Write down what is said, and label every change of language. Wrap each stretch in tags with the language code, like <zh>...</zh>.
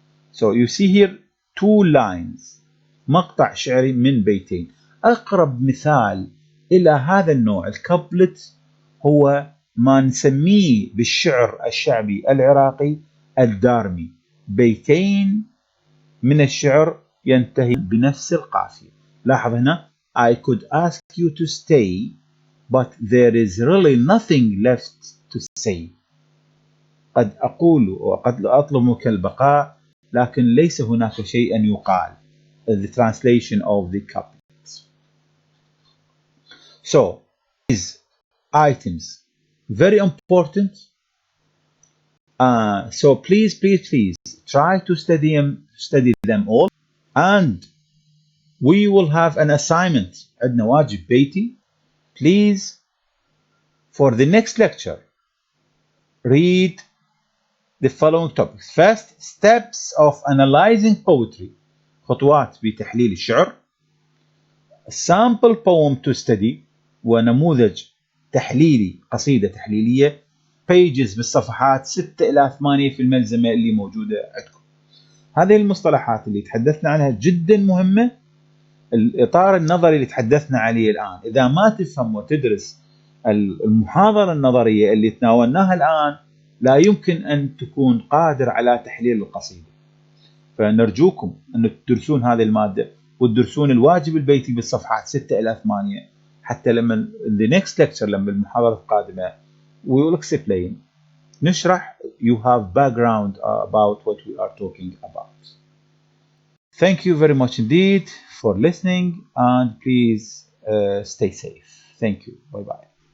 <en>So you see here 2 lines،</en> <ar>مقطع شعري من بيتين. أقرب مثال إلى هذا النوع الكابلت هو ما نسميه بالشعر الشعبي العراقي الدارمي، بيتين من الشعر ينتهي بنفس القافية. لاحظ هنا</ar> <en>I could ask you to stay but there is really nothing left to say.</en> <ar>قد أقول وقد أطلب منك البقاء لكن ليس هناك شيء يقال.</ar> <en>The translation of the couplets. So these items very important. So please try to study them all, and we will have an assignment.</en> <ar>عندنا واجب بيتي.</ar> <en>Please, for the next lecture, read the following topics. First, steps of analyzing poetry.</en> <ar>خطوات بتحليل الشعر.</ar> <en>Sample poem to study،</en> <ar>ونموذج تحليلي، قصيدة تحليلية. pages بالصفحات 6 إلى 8 في الملزمة اللي موجودة عندكم. هذه المصطلحات اللي تحدثنا عنها جدا مهمة. الإطار النظري اللي تحدثنا عليه الآن إذا ما تفهم وتدرس المحاضرة النظرية اللي تناولناها الآن لا يمكن أن تكون قادر على تحليل القصيدة. فنرجوكم أن تدرسون هذه المادة وتدرسون الواجب البيتي بالصفحات 6 إلى 8 حتى لما</ar> <en>the next lecture</en> <ar>لما المحاضرة القادمة</ar> <en>we will explain</en> <ar>نشرح</ar> <en>you have background about what we are talking about. Thank you very much indeed for listening and please stay safe. Thank you. Bye bye.</en>